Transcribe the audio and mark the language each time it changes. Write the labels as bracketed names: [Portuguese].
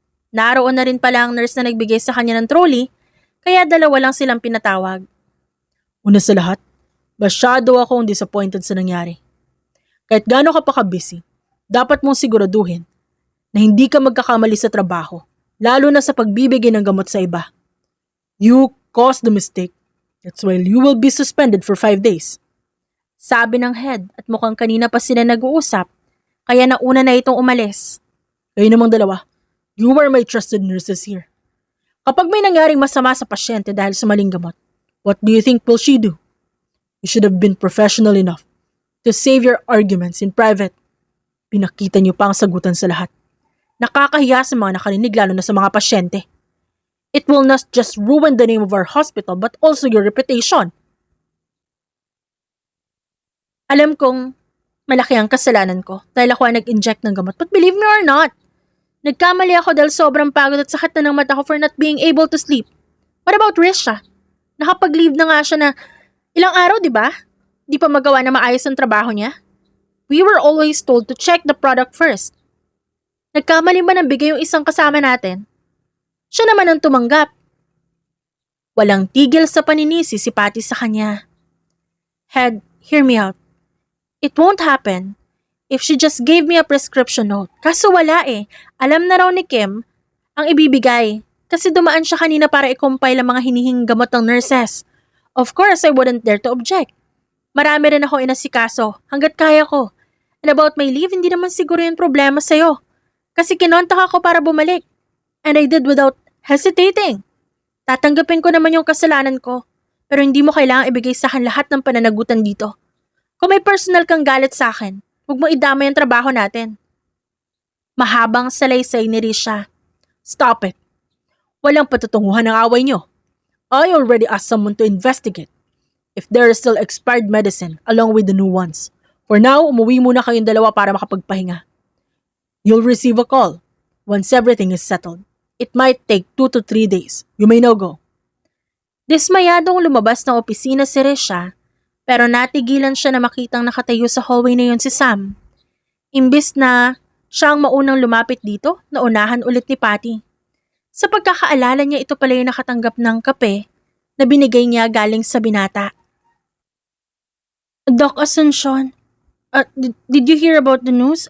[Filipino] Naroon na rin pala ang nurse na nagbigay sa kanya ng trolley, kaya dalawa lang silang pinatawag. Una sa lahat, masyado akong disappointed sa nangyari. Kahit gaano ka pa ka-busy, dapat mong siguraduhin na hindi ka magkakamali sa trabaho, lalo na sa pagbibigay ng gamot sa iba. [English] You caused the mistake. That's why you will be suspended for 5 days. [Filipino] Sabi ng head at mukhang kanina pa sila nag-uusap, kaya nauna na itong umalis. Kayo namang dalawa, [English] you are my trusted nurses here. [Filipino] Kapag may nangyaring masama sa pasyente dahil sa maling gamot, [English] what do you think will she do? You should have been professional enough to save your arguments in private. [Filipino] Pinakita niyo pa ang sagutan sa lahat. Nakakahiya sa mga nakarinig lalo na sa mga pasyente. [English] It will not just ruin the name of our hospital but also your reputation. [Filipino] Alam kong malaki ang kasalanan ko dahil ako ay nag-inject ng gamot. [English] But believe me or not, [Filipino] nagkamali ako dahil sobrang pagod at sakit na ng mata ko [English] for not being able to sleep. What about Risha? [Filipino] Nakapag-leave na nga siya na ilang araw, di ba? Di pa magawa na maayos ang trabaho niya. [English] We were always told to check the product first. [Filipino] Nagkamali ba ng bigay yung isang kasama natin? Siya naman ang tumanggap. Walang tigil sa paninisi si Patty sa kanya. [English] Head, hear me out. It won't happen if she just gave me a prescription note. [Filipino] Kaso wala eh. Alam na raw ni Kim ang ibibigay kasi dumaan siya kanina para i-compile ang mga hinihing gamot ng nurses. [English] Of course, I wouldn't dare to object. [Filipino] Marami rin ako inasikaso hanggat kaya ko. [English] And about my leave, [Filipino] hindi naman siguro yung problema sa'yo. Kasi kinontak ako para bumalik. [English] And I did without hesitating. [Filipino] Tatanggapin ko naman yung kasalanan ko. Pero hindi mo kailangang ibigay sa akin lahat ng pananagutan dito. Kung may personal kang galit sa akin, huwag mo idamay ang trabaho natin. Mahabang salaysay ni Risha. [English] Stop it. [Filipino] Walang patutunguhan ng away nyo. [English] I already asked someone to investigate if there is still expired medicine along with the new ones. For now, [Filipino] umuwi muna kayong dalawa para makapagpahinga. [English] You'll receive a call once everything is settled. It might take 2 to 3 days. You may now go. [Filipino] Dismayadong lumabas ng opisina si Risha, Pero natigilan siya na makitang nakatayo sa hallway na yun si Sam. Imbis na siya ang maunang lumapit dito, naunahan ulit ni Patty. Sa pagkakaalala niya, ito pala yung nakatanggap ng kape na binigay niya galing sa binata. [English] Doc Asuncion, did you hear about the news?